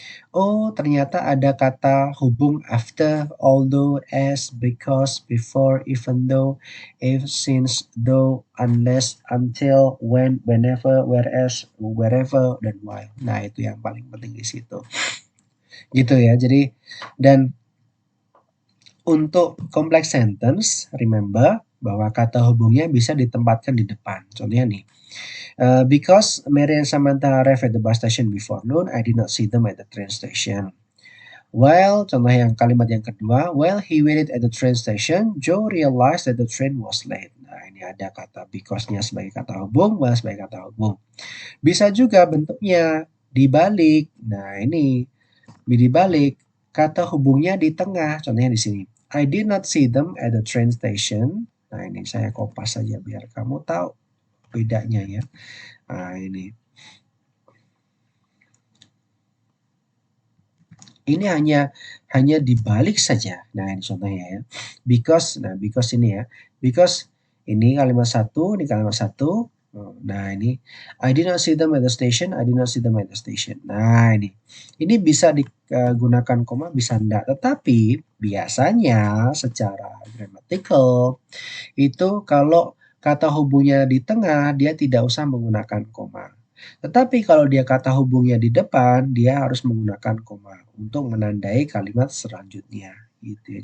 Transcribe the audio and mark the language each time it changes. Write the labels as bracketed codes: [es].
[id] Oh, ternyata ada kata hubung after, although, as, because, before, even though, if, since, though, unless, until, when, whenever, whereas, wherever, dan while. Nah, itu yang paling penting di situ. Gitu ya. Jadi dan untuk complex sentence, remember bahwa kata hubungnya bisa ditempatkan di depan. Contohnya nih, [en] because Mary and Samantha arrived at the bus station before noon, I did not see them at the train station. While, [id] contoh yang kalimat yang kedua, [en] while he waited at the train station, Joe realized that the train was late. [id] Nah, ini ada kata because-nya sebagai kata hubung, while sebagai kata hubung. Bisa juga bentuknya dibalik. Nah, ini dibalik. Kata hubungnya di tengah. Contohnya di sini. [en] I did not see them at the train station. [id] Nah, ini saya kopas saja biar kamu tahu bedanya ya. Nah, ini. Ini hanya dibalik saja. Nah, ini contohnya ya. Because ini ya. Because ini kalimat satu, ini kalimat satu. Nah, ini [en] I did not see them at the station, I did not see them at the station. [id] Nah, ini. Ini bisa digunakan koma, bisa enggak. Tetapi biasanya secara grammatical itu kalau kata hubungnya di tengah, dia tidak usah menggunakan koma. Tetapi kalau dia kata hubungnya di depan, dia harus menggunakan koma untuk menandai kalimat selanjutnya gitu ya.